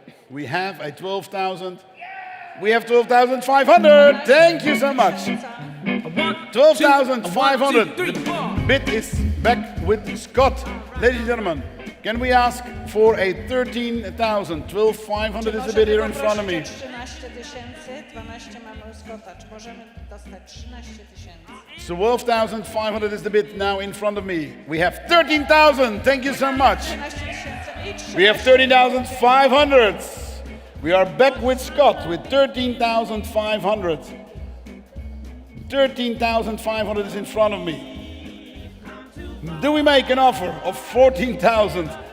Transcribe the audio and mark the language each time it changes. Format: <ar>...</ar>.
<en>We have a 12,000. We have 12,500. Thank you so much. 12,500. The bid is back with Scott. Ladies and gentlemen, can we ask for a 13,000? 12,500 is the bid here in front of me.</en> <pl>13 tysięcy, 12 mamy u Scotta. Czy możemy dostać 13 tysięcy?</pl> <en>12,500 is the bid now in front of me. We have 13,000. Thank you so much.</en> <pl>13 tysięcy i 13.</pl> <en>We have 13,500. We are back with Scott with 13,500. 13,500 is in front of me. Do we make an offer of 14,000?</en>